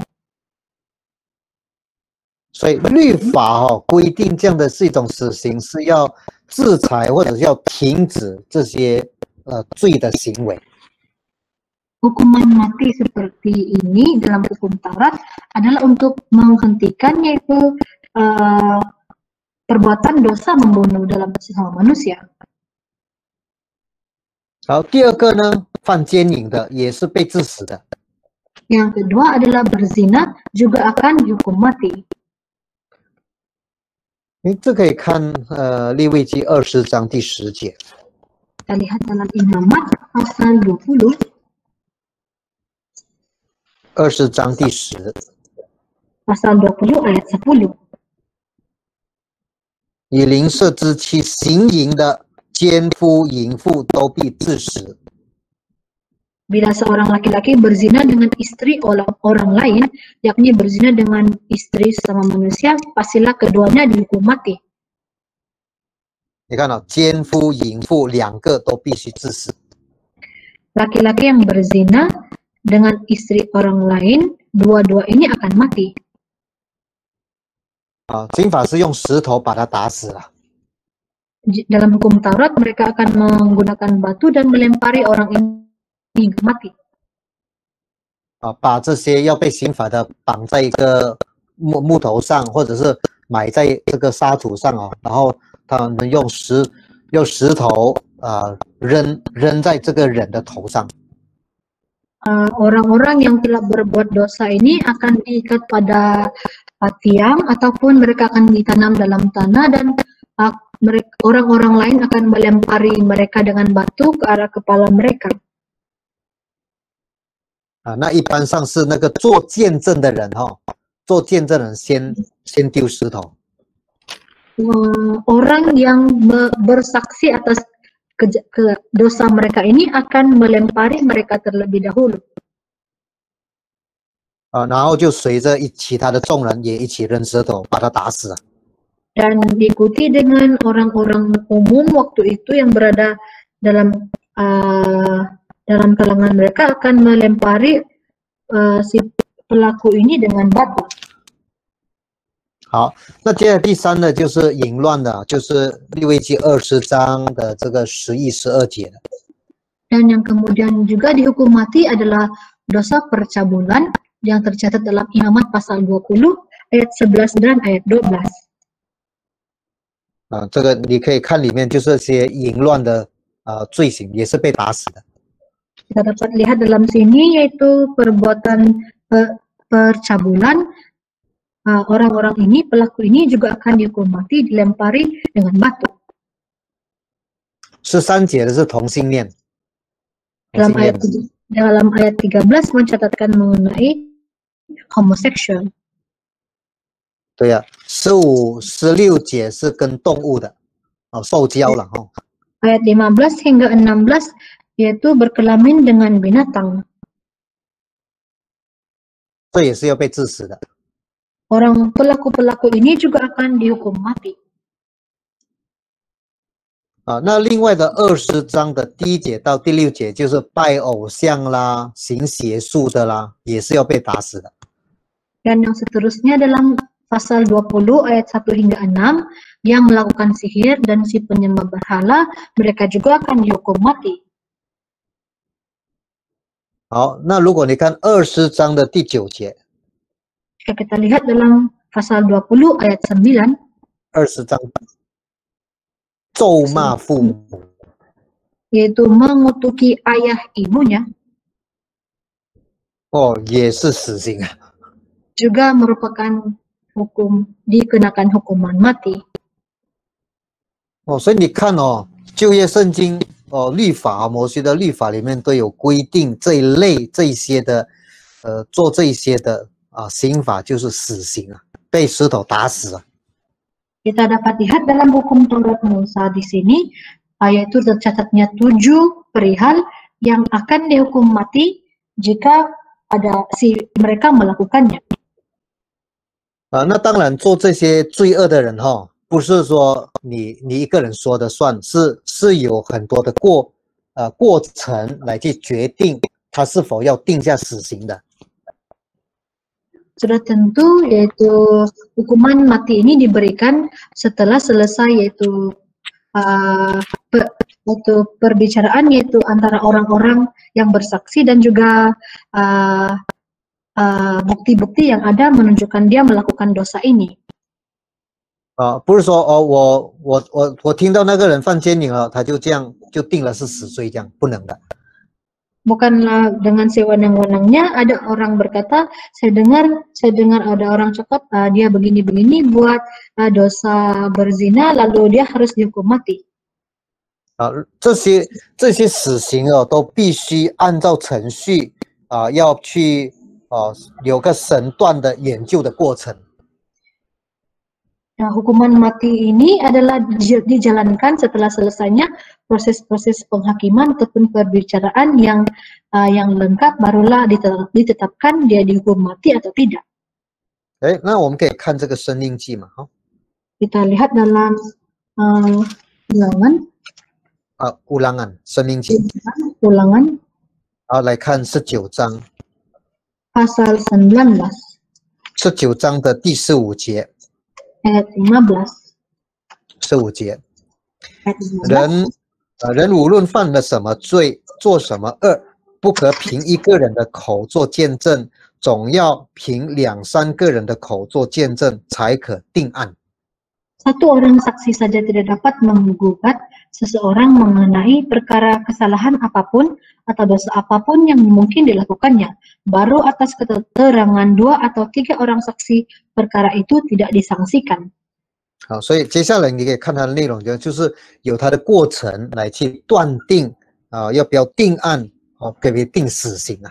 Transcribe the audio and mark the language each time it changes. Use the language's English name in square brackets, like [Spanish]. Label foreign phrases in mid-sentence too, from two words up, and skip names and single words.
[Chinese] 所以律法规定这样的是一种死刑，是要制裁或者是要停止这些罪的行为。 [Malay] Hukuman mati seperti ini dalam hukum Taurat adalah untuk menghentikan yaitu perbuatan dosa membunuh dalam sesama manusia. [Chinese] 好，第二个呢，犯奸淫的也是被致死的。 [Malay] Yang kedua adalah berzina juga akan dihukum mati. [Chinese] 这可以看利未记20章第10节。 [Malay] Kita lihat dalam Imamat pasal 20. [Chinese] 20 章第10。 [Malay] Pasal 20 ayat 10. [Chinese] 以邻舍之妻行淫的奸夫淫妇都必治死。 [Malay] Bila seorang laki-laki berzina dengan istri orang lain, yakni berzina dengan istri sesama manusia, pastilah keduanya dihukum mati. [Chinese] 你看到奸夫淫妇2个都必须治死。 [Malay] Laki-laki yang berzina dengan istri orang lain, dua-dua ini akan mati. [Chinese] 刑法是用石头把他打死了。 [Malay] Dalam hukum Taurat, mereka akan menggunakan batu dan melempari orang ini mati. [Chinese] 把这些要被刑罚的绑在一个木头上，或者是埋在这个沙土上然后他们用石头扔在这个人的头上。 [Malay] Orang-orang yang telah berbuat dosa ini akan diikat pada tiang ataupun mereka akan ditanam dalam tanah dan orang-orang lain akan melempari mereka dengan batu ke arah kepala mereka. [Chinese] 那一般上是那个做见证的人做见证人先丢石头。 [Malay] Orang yang bersaksi atas dosa mereka ini akan melempari mereka terlebih dahulu. [Chinese] 然后就随着其他的众人也一起扔石头把他打死了。 [Malay] Dan diikuti dengan orang-orang umum waktu itu yang berada dalam kalangan mereka akan melempari si pelaku ini dengan batu. [Chinese] 好，那接下来第3呢，就是淫乱的，就是利未记20章的这个11、12节的。 [Malay] Dan yang kemudian juga dihukum mati adalah dosa percabulan yang tercatat dalam Imamat pasal 20 ayat 11 dan ayat 12. [Chinese] 这个你可以看里面就是些淫乱的罪行，也是被打死的。 [Malay] Kita dapat lihat dalam sini yaitu perbuatan percabulan. Orang-orang ini, pelaku ini juga akan dihukum mati, dilempari dengan batu. [Chinese] 13 节的是同性恋。 [Malay] Dalam ayat 13 mencatatkan mengenai homoseksual. [Chinese] 对呀，15、16节是跟动物的受教了 [Malay] Ayat 15 hingga 16 yaitu berkelamin dengan binatang. [Chinese] 这也是要被治死的。 [Malay] Orang pelaku-pelaku ini juga akan dihukum mati. [Chinese] 那另外的20章的第1节到第6节就是拜偶像啦、行邪术的啦，也是要被打死的。 [Malay] Dan yang seterusnya dalam pasal 20 ayat 1 hingga 6 yang melakukan sihir dan si penyembah berhala, mereka juga akan dihukum mati. [Chinese] 好，那如果你看20章的第9节， [Malay] Jika kita lihat dalam pasal 20 ayat 9, [Chinese] 20 章咒骂父母， [Malay] yaitu mengutuki ayah ibunya, [Chinese] 也是死刑啊。 [Malay] juga merupakan dikenakan hukuman mati. [Chinese] 所以你看旧约圣经律法摩西的律法里面都有规定这一些的做这一些的刑法就是死刑被石头打死啊。 [Malay] Kita dapat lihat dalam hukum Taurat Musa di sini, yaitu tercatatnya 7 perihal yang akan dihukum mati jika mereka melakukannya. [Chinese] 那当然做这些罪恶的人不是说你一个人说的算，是有很多的过程来去决定他是否要定下死刑的。 [Malay] Sudah tentu yaitu hukuman mati ini diberikan setelah selesai yaitu perbicaraan yaitu antara orang-orang yang bersaksi dan juga bukti-bukti yang ada menunjukkan dia melakukan dosa ini. [Chinese] 不是说我听到那个人犯奸淫了，他就这样就定了是死罪，这样不能的。 [Malay] Bukanlah dengan sewenang-wenangnya ada orang berkata, saya dengar ada orang cakap dia begini-begini buat dosa berzina lalu dia harus dihukum mati. [Chinese] 这些死刑都必须按照程序要去有个审断的研究的过程。 [Malay] Nah, hukuman mati ini adalah dijalankan setelah selesainya proses-proses penghakiman ataupun perbicaraan yang lengkap, barulah ditetapkan dia dihukum mati atau tidak. [Chinese] 那我们可以看这个申命记嘛， [Malay] Kita lihat dalam [Chinese] Ulangan 申命记， [Malay] Ulangan [Chinese] 来看19章， [Malay] pasal 19 [Chinese] 19章的第15节， [Malay] ayat 15. [Chinese] 15节， [Malay] ayat 15. [Chinese] 人无论犯了什么罪，做什么恶，不可凭一个人的口做见证，总要凭2、3个人的口做见证，才可定案。 [Malay] Satu orang saksi saja tidak dapat menggugat seseorang mengenai perkara kesalahan apapun atau dosa apapun yang mungkin dilakukannya. Baru atas keterangan 2 atau 3 orang saksi perkara itu tidak disangsikan. [Chinese] 好，所以接下来你可以看它的内容，就是有它的过程来去断定要不要定案，可不可以定死刑啊？